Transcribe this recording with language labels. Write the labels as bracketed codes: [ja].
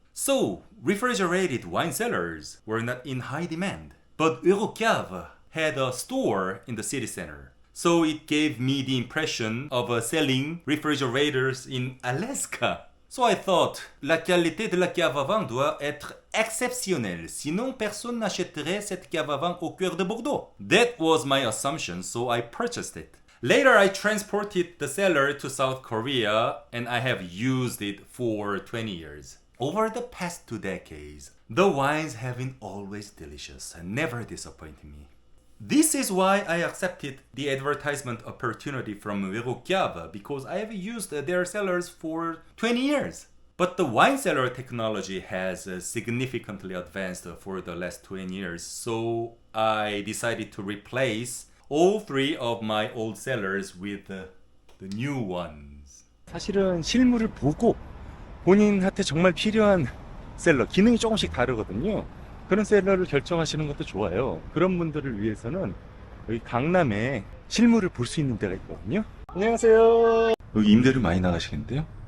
[en] So, refrigerated wine cellars were not in high demand. But Eurocave had a store in the city center. So it gave me the impression of selling refrigerators in Alaska. So I thought, [fr] la qualité de la cave à vin doit être exceptionnelle, sinon personne n'achèterait cette cave à vin au cœur de Bordeaux. [en] That was my assumption, so I purchased it. Later I transported the cellar to South Korea and I have used it for 20 years. Over the past 2 decades, the wines have been always delicious and never disappointed me. This is why I accepted the advertisement opportunity from Eurocave because I have used their cellars for 20 years. But the wine cellar technology has significantly advanced for the last 20 years, so I decided to replace all 3 of my old cellars with the new ones. [ko] 사실은 실물을 보고 본인한테 정말 필요한 셀러, 기능이 조금씩 다르거든요. 그런 셀러를 결정하시는 것도 좋아요. 그런 분들을 위해서는 여기 강남에 실물을 볼 수 있는 데가 있거든요. 안녕하세요. 여기 임대료 많이 나가시겠는데요?